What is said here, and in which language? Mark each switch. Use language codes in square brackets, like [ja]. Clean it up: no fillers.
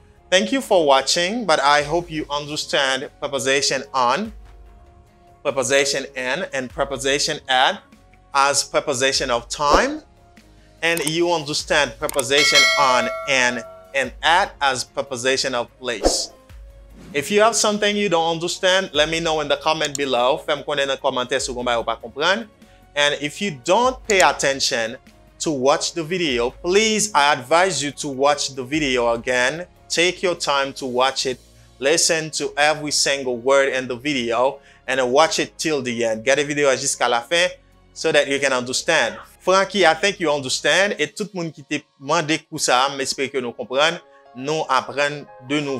[en] Thank you for watching, but I hope you understand preposition on, preposition in, and preposition at as preposition of time, and you understand preposition on and at as preposition of place. If you have something you don't understand, let me know in the comment below. [fr] Fais-moi connaître dans les commentaires si vous ne comprenez pas. [en] And if you don't pay attention to watch the video, please, I advise you to watch the video again. Take your time to watch it. Listen to every single word in the video and watch it till the end. Get the video [fr] jusqu'à la fin [en] so that you can understand. Frankie, I think you understand. [fr] Et tout le monde qui t'a demandé pour ça, j'espère que nous comprenons. Nous apprenons de nouveau.